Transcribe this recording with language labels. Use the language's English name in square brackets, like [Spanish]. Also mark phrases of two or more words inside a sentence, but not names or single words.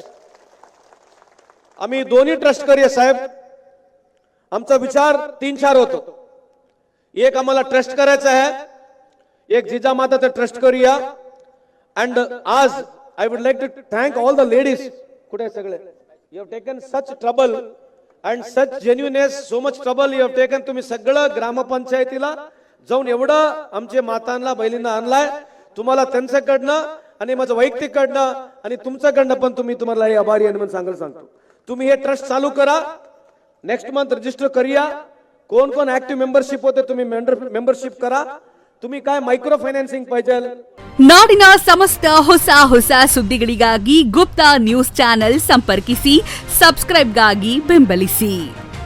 [Marathi] आम्ही दोन्ही ट्रस्ट करूया साहेब. आमचा विचार 3-4 होतो. एक आम्हाला ट्रस्ट करायचा आहे, एक जिजामाताचा ट्रस्ट करूया. [English] and aaj I would like to thank all the ladies. [Marathi] कुठे सगळे [English] you have taken such trouble and such genuineness, so much trouble you have taken. [Marathi] तुम्ही सगळं ग्रामपंचायतीला जाऊन एवढं आमचे मातांना बहिणींना आणलाय. तुम्हाला त्यांच्याकडनं आणि माझं वैयक्तिककडनं आणि तुमच्याकडनं पण तुम्हाला हे आभारी आहे म्हणून सांगतो. तुम्ही हे ट्रस्ट चालू करा. [English] next month [Marathi] रजिस्टर करूया. कोण कोण [English] active membership [Marathi] होते तुम्ही मेंबरशिप करा. तुम्ही काय [English] micro financing [Marathi] ಪಾಯ್ಜಲ್. [Kannada] ನಾಡಿನ ಸಮಸ್ತ ಹೊಸ ಸುದ್ದಿಗಳಿಗಾಗಿ ಗುಪ್ತಾ ನ್ಯೂಸ್ ಚಾನೆಲ್ ಸಂಪರ್ಕಿಸಿ, ಸಬ್ಸ್ಕ್ರೈಬ್ಗಾಗಿ ಬೆಂಬಲಿಸಿ.